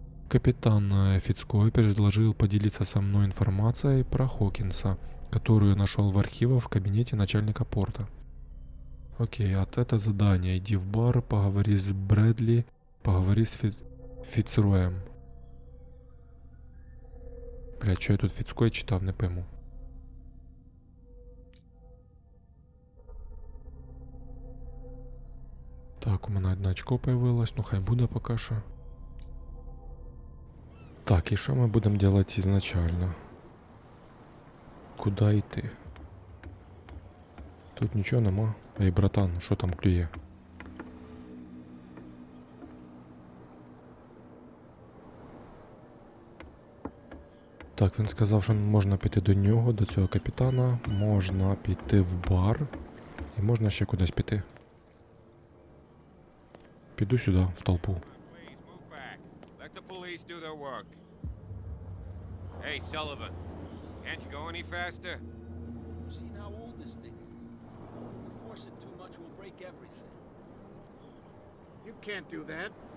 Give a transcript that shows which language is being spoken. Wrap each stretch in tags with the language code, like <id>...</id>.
<ru>Капитан Фицкой предложил поделиться со мной информацией про Хокинса, которую нашел в архивах в кабинете начальника порта. Окей, это задание. Иди в бар, поговори с Брэдли, поговори с Фицроем.</ru> <uk>Бля, що я тут Фицкой читав, не пойму. Так, у мене одне очко появилось, ну хай буде поки що. Так, і що ми будемо робити ізначально? Куди йти? Тут нічого нема. Ей, братан, що там клює? Так, він сказав, що можна піти до нього, до цього капітана, можна піти в бар і можна ще кудись піти. Піду сюди, в толпу.</uk> <en>Please move back. Let the police do their work. Hey, Sullivan. Can't you go any faster? You've seen how old this thing is. If we force it too much, we'll break everything. You can't do that.</en>